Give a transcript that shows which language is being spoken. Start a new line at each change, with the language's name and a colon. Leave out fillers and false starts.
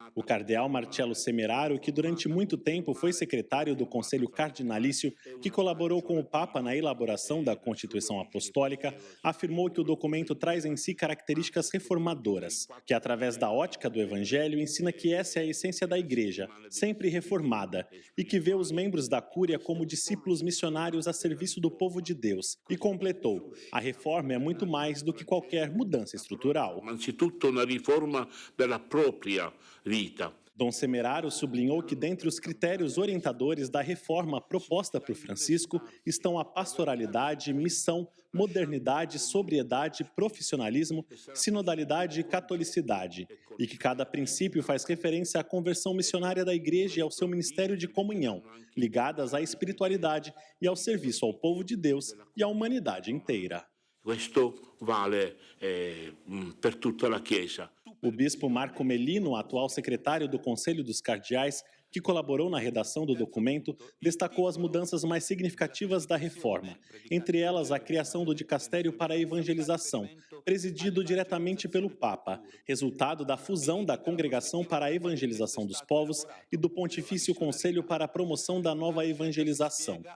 Portuguese: O cardeal Marcello Semeraro, que durante muito tempo foi secretário do Conselho Cardinalício, que colaborou com o Papa na elaboração da Constituição Apostólica, afirmou que o documento traz em si características reformadoras, que através da ótica do Evangelho ensina que essa é a essência da Igreja, sempre reformada, e que vê os membros da Cúria como discípulos missionários a serviço do povo de Deus, e completou: a reforma é muito mais do que qualquer mudança estrutural.
Italian: Innanzitutto una riforma della propria vita.
Portuguese: Dom Semeraro sublinhou que dentre os critérios orientadores da reforma proposta por Francisco estão a pastoralidade, missão, modernidade, sobriedade, profissionalismo, sinodalidade e catolicidade, e que cada princípio faz referência à conversão missionária da Igreja e ao seu ministério de comunhão, ligadas à espiritualidade e ao serviço ao povo de Deus e à humanidade inteira.
Italian: Questo vale per tutta la Chiesa.
Portuguese: O bispo Marco Melino, atual secretário do Conselho dos Cardeais, que colaborou na redação do documento, destacou as mudanças mais significativas da reforma, entre elas a criação do Dicastério para a Evangelização, presidido diretamente pelo Papa, resultado da fusão da Congregação para a Evangelização dos Povos e do Pontifício Conselho para a Promoção da Nova Evangelização.